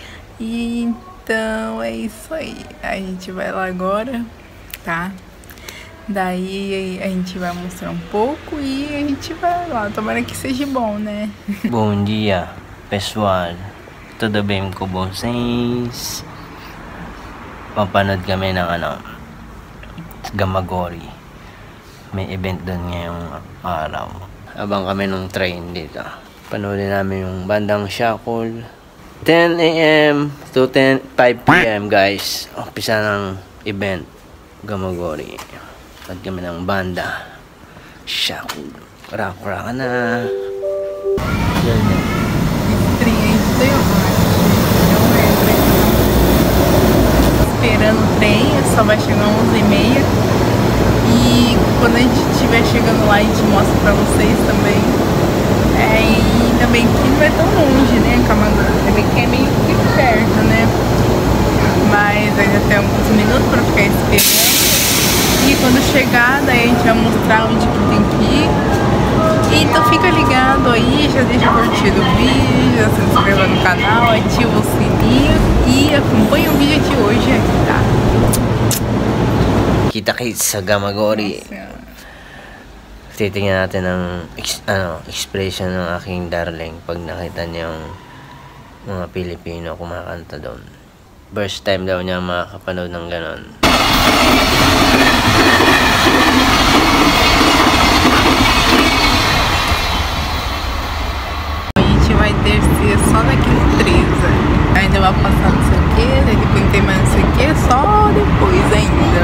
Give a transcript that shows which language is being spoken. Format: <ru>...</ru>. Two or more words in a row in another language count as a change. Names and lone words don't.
<pt>E então é isso aí. A gente vai lá agora, tá? Daí a gente vai mostrar um pouco e a gente vai lá. Tomara que seja bom, né? Bom dia, pessoal. Tudo bem ko vocês?</pt> <tl>Papanood kami ng Gamagori. May event doon ngayong araw. Abang kami ng train dito. Panoodin namin yung bandang Shackle.</tl> <en>10 AM to 5 PM guys.</en> <tl>Umpisa ng event Gamagori. Panood kami ng banda Shackle. Rock na. Yan.</tl> <pt>Esperando o trem, só vai chegar 11h30. E quando a gente estiver chegando lá, a gente mostra pra vocês também. Ainda bem que não é tão longe, né? Ainda bem que é meio que perto, né? Mas ainda tem alguns minutos pra ficar esperando. E quando chegar, daí a gente vai mostrar onde que tem que ir. Então fica ligado aí, já deixa curtido o vídeo, já se inscreva no canal, ativa o sininho e acompanha o vídeo de hoje aqui, tá?</pt> <tl>Kita-kits sa Gamagori. Titingnan natin ang expression ng aking darling pag nakita niya yung mga Pilipino kumakanta doon.</tl> <en>First time</en> <tl>daw niya makakapanood ng ganon.</tl> <pt>Vai descer só daqui no 13. Ainda vai passar não sei o que, depois tem mais não sei o que, só depois ainda.</pt>